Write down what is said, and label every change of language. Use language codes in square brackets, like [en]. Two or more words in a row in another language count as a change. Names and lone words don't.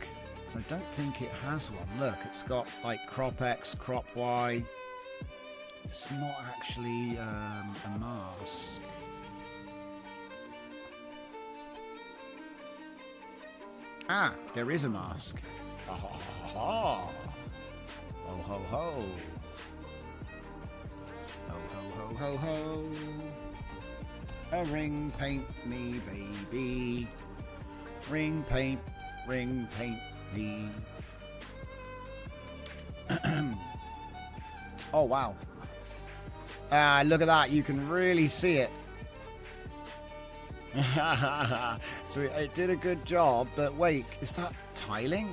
[en] I don't think it has one. Look, it's got like crop X, crop Y. It's not actually a mask. Ah, there is a mask. Ha ha ha ha. Ho ho ho. Ho ho ho ho ho. A ring paint me, baby. Ring paint me. Oh wow. Ah, look at that. You can really see it. So it did a good job, but wait, is that tiling?